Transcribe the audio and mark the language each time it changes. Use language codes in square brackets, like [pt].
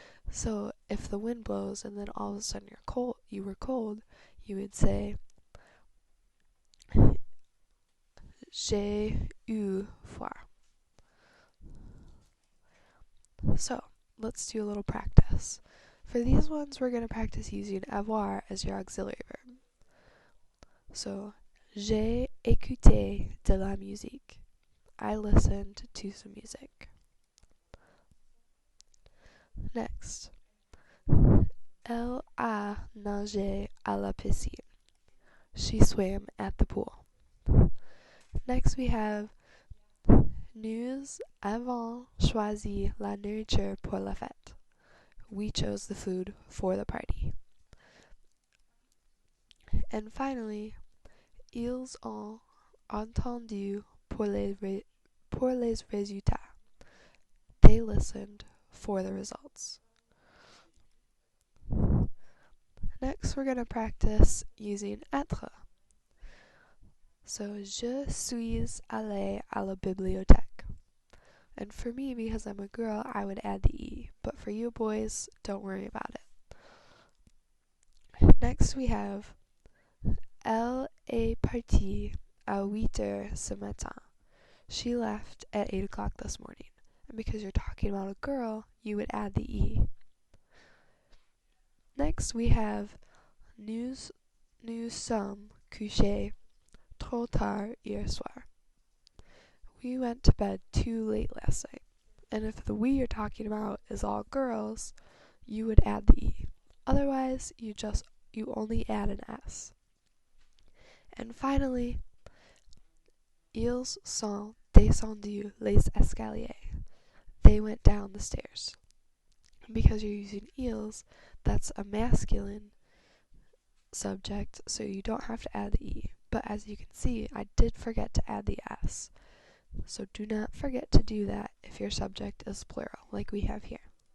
[en] So if the wind blows and then all of a sudden you were cold, you would say [fr] j'ai eu froid. [en] So, let's do a little practice. For these ones, we're going to practice using avoir as your auxiliary verb. So, [fr] j'ai écouté de la musique. [en] I listened to some music. Next, [fr] elle a nagé à la piscine. [en] She swam at the pool. Next, we have [fr] nous avons choisi la nourriture pour la fête. [en] We chose the food for the party. And finally, [fr] ils ont entendu pour les résultats. [en] They listened for the results. Next, we're going to practice using être. So, [fr] je suis allée à la bibliothèque. [en] And for me, because I'm a girl, I would add the E. But for you boys, don't worry about it. Next, we have [fr] elle est partie à 8h ce matin. [en] She left at 8 o'clock this morning. And because you're talking about a girl, you would add the E. Next, we have [fr] nous sommes couchés trop tard hier soir. [en] We went to bed too late last night. And if the we you're talking about is all girls, you would add the E. Otherwise, you only add an S. And finally, [fr] ils sont descendus les escaliers. [en] They went down the stairs. Because you're using ils, that's a masculine subject, so you don't have to add the E. But as you can see, I did forget to add the S. So do not forget to do that if your subject is plural, like we have here.